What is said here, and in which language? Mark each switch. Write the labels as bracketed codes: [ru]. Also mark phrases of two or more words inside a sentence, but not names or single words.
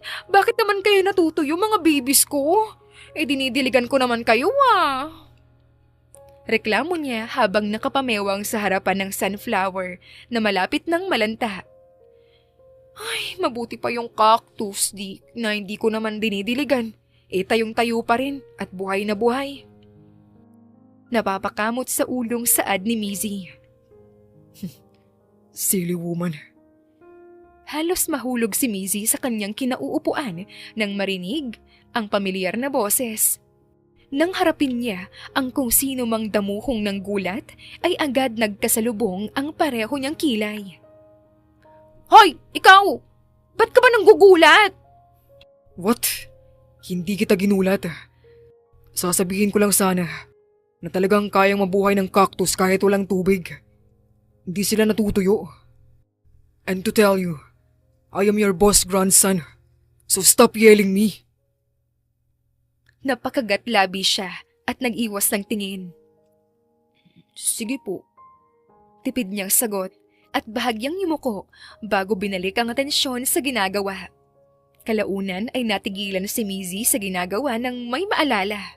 [tl] Bakit naman kayo natutuyo mga babies ko? Dinidiligan ko naman kayo Reklamo niya habang nakapamewang sa harapan ng sunflower na malapit ng malanta. Ay, mabuti pa yung cactus na hindi ko naman dinidiligan. Tayong-tayo pa rin at buhay na buhay. Napapakamot sa ulong saad ni Mizzy. [en] Silly woman. [tl] Halos mahulog si Mizzy sa kanyang kinauupuan nang marinig ang pamilyar na boses. Nang harapin niya ang kung sino mang damuhong ng gulat, ay agad nagkasalubong ang pareho niyang kilay. Hoy! Ikaw! Ba't ka ba nanggugulat? What? Hindi kita ginulat. Sasabihin ko lang sana na talagang kayang mabuhay ng cactus kahit walang tubig. Hindi sila natutuyo. [en] And to tell you, I am your boss grandson, so stop yelling me. [tl] Napakagat-labi siya at nag-iwas ng tingin. Sige po. Tipid niyang sagot at bahagyang yumuko bago binalik ang atensyon sa ginagawa. Kalaunan ay natigilan si Mizzy sa ginagawa ng may maalala.